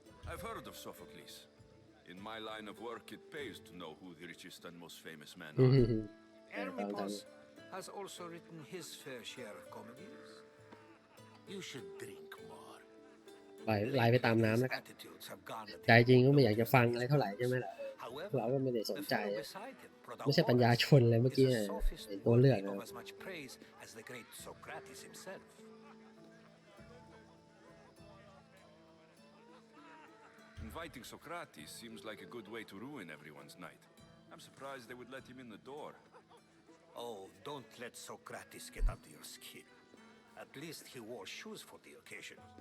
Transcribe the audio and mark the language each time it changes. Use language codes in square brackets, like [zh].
[en] I've heard of Sophocles. In my line of work, it pays to know who the richest and most famous men are. Hermippos has also written his fair share of comedies. You should drink more. [th] ไหลไปตามน้ำแล้วกัน [en] Attitudes have garnered [th] ใจจริงก็ไม่อยากจะฟังอะไรเท่าไหร่ใช่ไหมล่ะ เราก็ไม่ได้สนใจ ไม่ใช่ปัญญาชนเลยเมื่อกี้ไอ้ตัวเลือกนะ [en] as much praise as the great Socrates himself. Inviting Socrates seems like a good way to ruin everyone's night. I'm surprised they would let him in the door. Oh, don't let Socrates get under your skin. At least he wore shoes for the occasion.